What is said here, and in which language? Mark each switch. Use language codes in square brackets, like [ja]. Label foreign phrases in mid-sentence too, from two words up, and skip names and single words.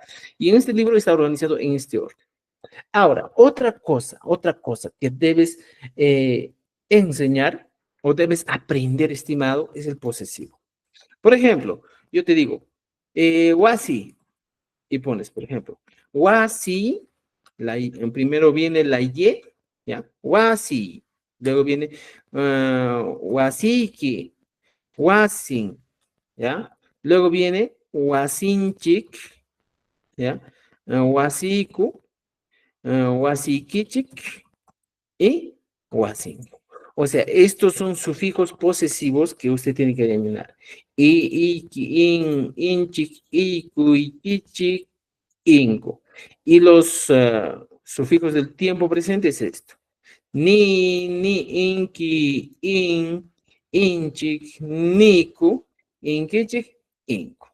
[es] Y en este libro está organizado en este orden. Ahora, otra cosa que debes enseñar o debes aprender, estimado, es el posesivo. Por ejemplo, yo te digo, wasi, y pones, por ejemplo, wasi, en primero viene la y, ¿ya? [qu] Wasi, [es] luego viene [qu] wasiki, wasin, [es] ¿ya? Luego viene wasinchik, ¿ya? [qu] Wasiku, wasikichik y wasin. [es] O sea, estos son sufijos posesivos que usted tiene que eliminar. [qu] Inchik, iku, ikichik, inco. [es] Y los sufijos del tiempo presente es esto. [qu] Ni, inki, inchik, niku, inkichik, inco.